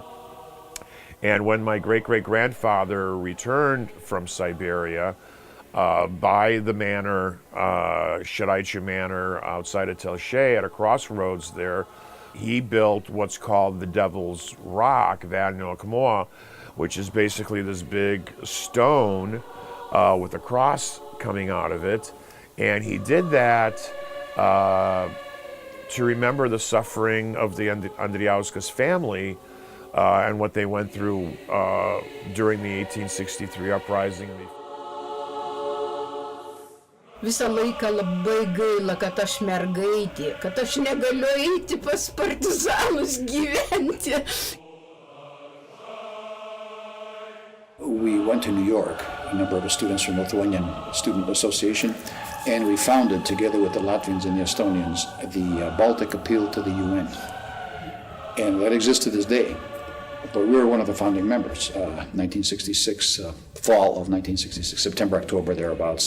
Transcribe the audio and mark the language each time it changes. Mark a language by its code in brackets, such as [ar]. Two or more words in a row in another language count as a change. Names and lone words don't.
[en] And when my great-great-grandfather returned from Siberia, by the manor, Shiraičių Manor, outside of Telšiai, at a crossroads there, he built what's called the Devil's Rock, [lt] Velnio Akmuo, [en] which is basically this big stone with a cross coming out of it. And he did that to remember the suffering of the Andrijauskas family and what they went through during the 1863 uprising. [lt] Visą laiką labai gaila, kad aš mergaitė, kad aš negaliu eiti pas partizanus gyventi. [en] We went to New York, a number of students from Lithuanian Student Association, and we founded, together with the Latvians and the Estonians, the Baltic Appeal to the UN. And that exists to this day. But we were one of the founding members, 1966, fall of 1966, September, October, thereabouts.